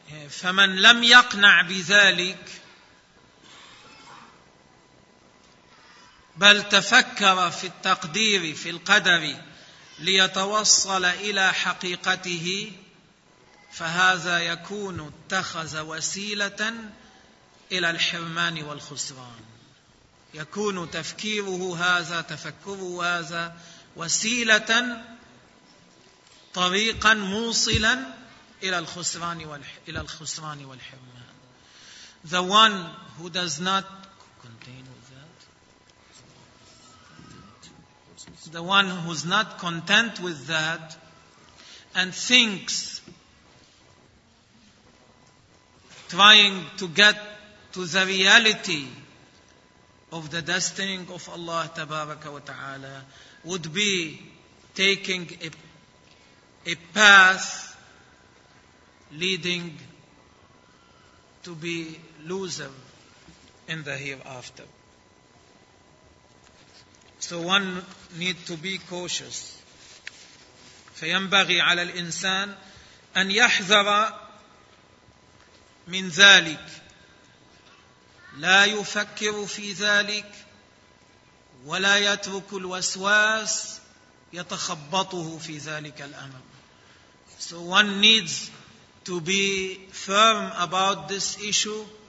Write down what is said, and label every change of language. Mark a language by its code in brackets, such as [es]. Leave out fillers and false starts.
[ar] فمن لم يقنع بذلك بل تفكر في التقدير في القدر ليتوصل إلى حقيقته فهذا يكون اتخذ وسيلة إلى الحرمان والخسران. يكون تفكيره هذا, تفكره هذا وسيلة, طريقا موصلا إلى الخسران والحرمان. [en] The one who does not contain with that, the one who's not content with that and thinks trying to get to the reality of the destiny of Allah تبارك وتعالى would be taking a path leading to be loser in the hereafter. So one need to be cautious. [ar] فينبغي على الإنسان أن يحذر من ذلك, لا يفكر في ذلك ولا يترك الوسواس يتخبطه في ذلك الأمر. [en] So one needs to be firm about this issue.